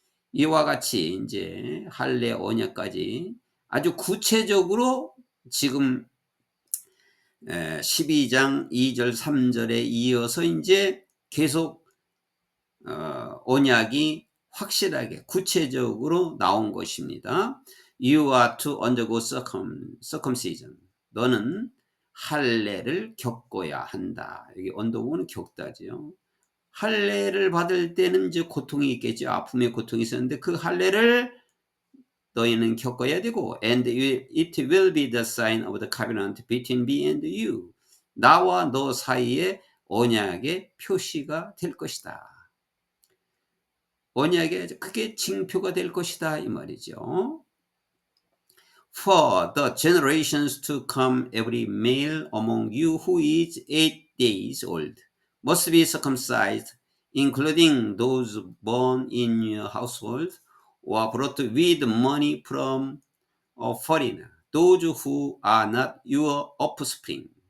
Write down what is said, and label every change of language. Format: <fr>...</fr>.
<ko>이와 같이 이제 할례 언약까지 아주 구체적으로 지금 12장 2절 3절에 이어서 이제 계속 언약이 확실하게 구체적으로 나온 것입니다.</ko> <en>You are to undergo circumcision.</en> <ko>너는 할례를 겪어야 한다. 여기 언더고는 겪다지요. 할례를 받을 때는 이제 고통이 있겠죠. 아픔의 고통이 있었는데 그 할례를 너희는 겪어야 되고</ko> <en>and it will be the sign of the covenant between me and you.</en> <ko>나와 너 사이에 언약의 표시가 될 것이다. 언약의 그게 징표가 될 것이다 이 말이죠.</ko> <en>For the generations to come, every male among you who is 8 days old must be circumcised, including those born in your household or brought with money from a foreigner, those who are not your offspring.</en>